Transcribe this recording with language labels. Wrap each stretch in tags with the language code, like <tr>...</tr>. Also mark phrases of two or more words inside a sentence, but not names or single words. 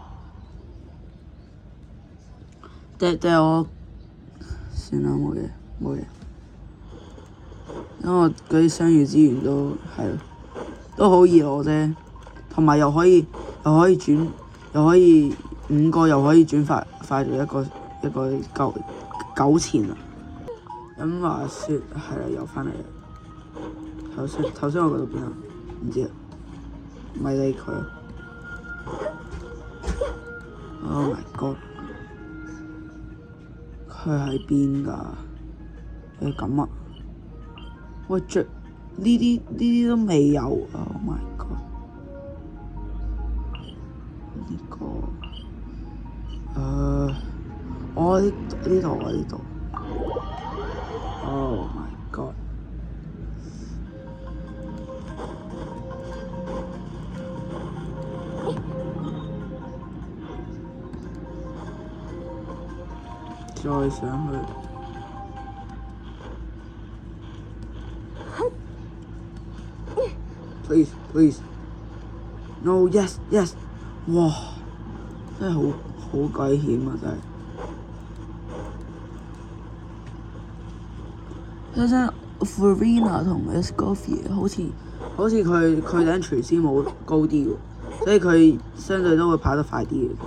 <yue>但我算啦，冇嘢，因為我嗰啲商業資源都係咯，都好易攞啫，同埋又可以轉，又可以5個又可以轉快咗一個9錢啊！咁話説係啦，又翻嚟啦。頭先我嗰度邊啊？唔知啊，咪理佢。</yue> <en>Oh my god！</en> <yue>佢喺邊㗎？咁啊！喂，着呢啲都未有。</yue> <en>Oh my god！</en> <yue>呢個呢度。</yue> <en>Oh my god！</en> <yue>再上去。Please.</yue> <en>No, yes.</en> <yue>哇！真係好鬼險啊！真係。睇下 Farina 同 Escoffier 好似佢頂廚師冇高啲喎，所以佢相對都會跑得快啲嘅。</yue>